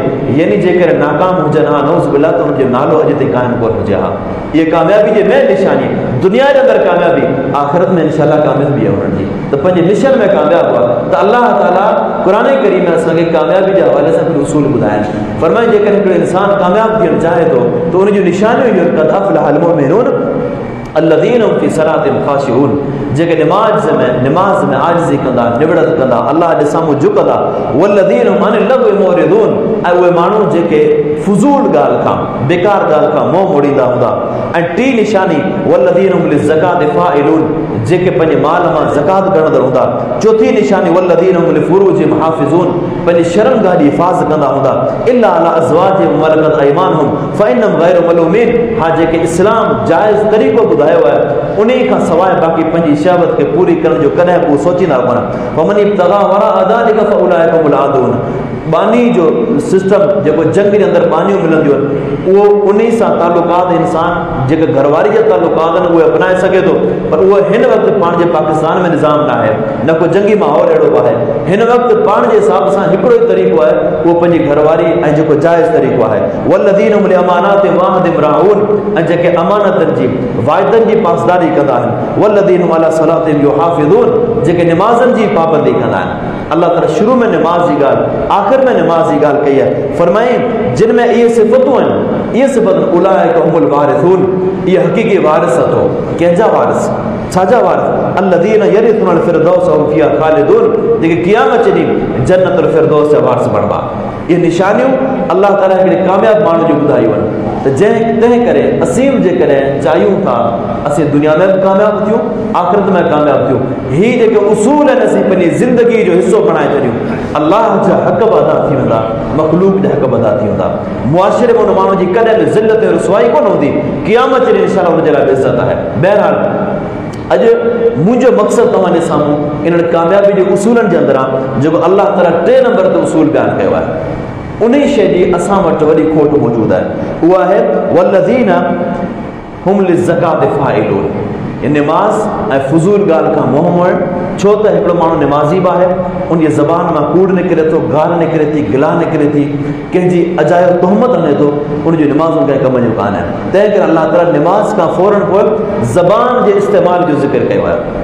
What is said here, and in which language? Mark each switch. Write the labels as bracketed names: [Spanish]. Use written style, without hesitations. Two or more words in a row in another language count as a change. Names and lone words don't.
[Sindhi] यानी जेकर नाकाम हुजनि हा, [Arabic] نعوذ بالله, [Sindhi] त उनजो नालो अॼु ताईं क़ाइमु कोन हुजे हा। इहे कामयाबी जे मेन निशानी, दुनिया जे अंदरि कामयाबी, आख़िरत में इंशाअल्लाह कामयाबी आहे उन्हनि जी, त पंहिंजे मिशन में कामयाबु आहे। त अलाह ताला क़ुरान करीम में असांखे कामयाबी जे हवाले सां कुझु उसूल ॿुधाइनि। फरमाए जेकर हिकिड़ो इंसान कामयाबु थियणु चाहे थो त उनजूं निशानियूं इहो, [Arabic] قد أفلح المؤمنون الذين هم في صلاتهم خاشعون, [Sindhi] जेके निमाज़ में आजिज़ी कंदा, निबड़त कंदा, अल्लाह जे साम्हूं झुकंदा। [Arabic] والذين هم عن اللغو معرضون, [Sindhi] ऐं उहे माण्हू जेके फुज़ूल ॻाल्हि खां, बेकार ॻाल्हि खां मुंहुं मोड़ींदा हूंदा। ऐं टी निशानी [Arabic] والذين هم للزكاة فاعلون, [Sindhi] जेके पंहिंजे माल मां ज़कात गणंदड़ हूंदा। चौथी निशानी [Arabic] والذين هم لفروجهم حافظون, [Sindhi] पंहिंजे शर्मगाह जी हिफ़ाज़त कंदा हूंदा। [Arabic] إلا على أزواجهم وملكت أيمانهم فإنهم غير ملومين, [Sindhi] हा जेके इस्लाम जाइज़ तरीक़ो ॿुधायो आहे उन खां सवाइ बाक़ी पंहिंजी शहवत खे पूरी करण जो कॾहिं को सोचींदा कोन। [Arabic] ومن ابتغى وراء ذلك فأولئك هم العادون, [Sindhi] बानी जो सिस्टम जेको जंग जे अंदरि बानियूं मिलंदियूं आहिनि, उहो उन सां तालुकात इंसान जेके घरवारी जा तालुकात आहिनि उहे अपनाए सघे थो, पर उहो हिन वक़्तु पाण जे पाकिस्तान में निज़ाम न आहे, न को जंगी माहौल अहिड़ो आहे। हिन वक़्तु पाण जे हिसाब सां हिकिड़ो ई तरीक़ो आहे, उहो पंहिंजी घरवारी ऐं जेको जाइज़ तरीक़ो आहे। [Arabic] والذين هم لأماناتهم وعهدهم راعون, [Sindhi] ऐं जेके अमानतनि जी वाइदनि जी पासदारी कंदा आहिनि। [Arabic] والذين هم على صلاتهم يحافظون, [Sindhi] जेके निमाज़नि जी पाबंदी कंदा आहिनि। अल्लाह ताला शुरू में निमाज़ जी ॻाल्हि, आख़िर में निमाज़ जी ॻाल्हि कई आहे। फरमाई जिन में इहे सिफ़तूं आहिनि, इहे सिफ़तूं [Arabic] أولئك هم الوارثون, [Sindhi] इहे हक़ीक़ी वारिस अथो। कंहिंजा वारिस? छाजा वारिस? [Arabic] الذين يرثون الفردوس وهم فيها خالدون, [Sindhi] जेके क़यामत जे ॾींहुं जन्नतुल फ़िरदौस जा वारिस बणिबा। इहे निशानियूं अल्लाह ताला हिकिड़े कामयाबु माण्हू जूं ॿुधायूं आहिनि। त तंहिं करे असीं जेकॾहिं चाहियूं था असीं दुनिया में बि कामयाबु थियूं, आख़िरत में कामयाबु थियूं, हीअ जेके उसूल आहिनि असीं पंहिंजी ज़िंदगी जो हिसो बणाए छॾियूं, अल्लाह जा हक़ बि अदा थी वेंदा, मख़लूक जा हक़ बि अदा थी वेंदा। मुआशिरे में उन माण्हू जी कॾहिं बि ज़िलत ऐं रुसवाई कोन हूंदी, क़यामत जे ॾींहुं इंशाअल्लाह हुन जे लाइ इज़त आहे। बहरहाल अॼु मुंहिंजो मक़सदु तव्हांजे साम्हूं इन्हनि कामयाबी जे उसूलनि जे अंदरि आहे जेको अलाह ताला 3 नंबर ते उसूल बयानु कयो आहे। उन शइ जी असां वटि वॾी खोट मौजूदु आहे, उहा आहे [Arabic] والذين هم للزكاة فاعلون. [Sindhi] निमाज़ ऐं फुज़ूल ॻाल्हि खां मोह मोड़णु, छो त हिकिड़ो माण्हू निमाज़ी बि आहे, उन जी ज़बान मां कूड़ निकिरे थो, ॻाल्हि निकिरे थी, गिला निकिरे थी, कंहिंजी अजायो तोहमत हणे थो, उनजूं निमाज़ूं कंहिं कम जूं कान आहिनि। तंहिं करे अलाह ताला निमाज़ खां फ़ौरन पोइ ज़बान जे इस्तेमाल जो ज़िक्र कयो आहे।